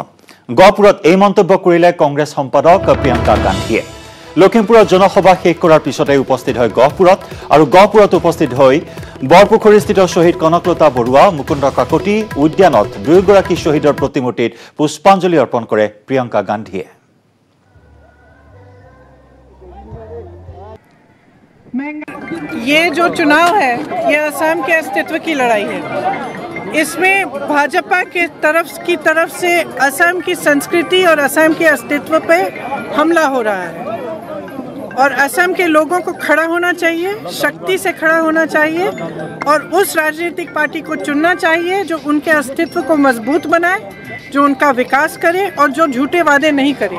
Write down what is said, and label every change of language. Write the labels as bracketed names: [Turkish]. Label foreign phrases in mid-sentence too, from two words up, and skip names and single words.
[Assamese] গহপুৰত এই মন্তব্য কৰিলে কংগ্ৰেছ সম্পাদক প্ৰিয়ংকা গান্ধীয়ে। লখিমপুৰত জনসভা শেষ কৰাৰ পিছতে উপস্থিত হয় গহপুৰত আৰু গহপুৰত উপস্থিত হৈ বৰপুখুৰীস্থিত শ্বহীদ কনকলতা বৰুৱা, মুকুন্দ কাকতি উদ্যানত দুয়োগৰাকী শ্বহীদৰ প্ৰতিমূৰ্তিত পুষ্পাঞ্জলি অৰ্পণ কৰে প্ৰিয়ংকা গান্ধীয়ে। [Hindi] ये जो चुनाव है ये असम के अस्तित्व की लड़ाई है। इसमें भाजपा के तरफ से असम की संस्कृति और असम के अस्तित्व पे हमला हो रहा है और असम के लोगों को खड़ा होना चाहिए, शक्ति से खड़ा होना चाहिए और उस राजनीतिक पार्टी को चुनना चाहिए जो उनके अस्तित्व को मजबूत बनाए, जो उनका विकास करे और जो झूठे वादे नहीं करे।